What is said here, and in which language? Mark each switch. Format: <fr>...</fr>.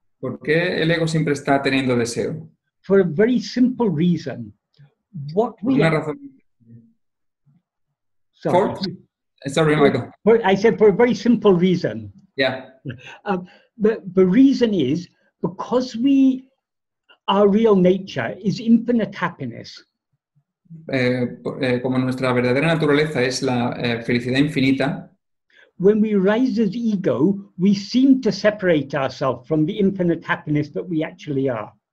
<es>¿Por qué el ego siempre está teniendo deseo?</es> <en>For a very simple reason. What we</en> <es>Una razón.</es> <en>Sorry, Michael. I said for a very simple reason. Yeah. The reason is because our real nature is infinite happiness.</en> <es>Como nuestra verdadera naturaleza es la felicidad infinita,</es> <en>when we rise as ego, we seem to separate ourselves from the infinite happiness that we actually are.</en>